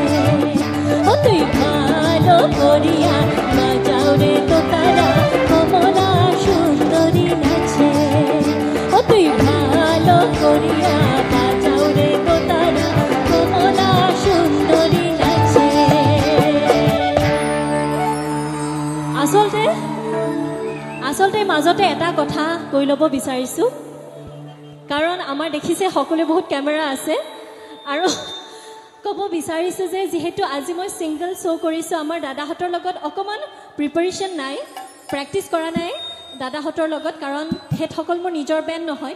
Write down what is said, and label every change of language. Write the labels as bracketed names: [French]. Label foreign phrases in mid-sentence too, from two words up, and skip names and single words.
[Bangla] ও তুই ভালো করিয়া বাজাও রে দোতারা কমলা সুন্দরী নাচে। ও তুই ভালো করিয়া বাজাও রে দোতারা কমলা সুন্দরী নাচে। [Assamese] আচলতে মাজতে এটা কথা কৈ ল'ব বিচাৰিছোঁ, কাৰণ আমাৰ দেখিছে সকলোৱে বহুত কেমেৰা আছে, আৰু ক'ব বিচাৰিছোঁ যে যিহেতু আজি মই [English] single show' [Assamese] কৰিছোঁ, আমাৰ দাদাহঁতৰ লগত অকণমান প্ৰিপাৰেশ্যন নাই, প্ৰেক্টিছ কৰা নাই দাদাহঁতৰ লগত, কাৰণ সেইসকল মোৰ নিজৰ বেণ্ড নহয়।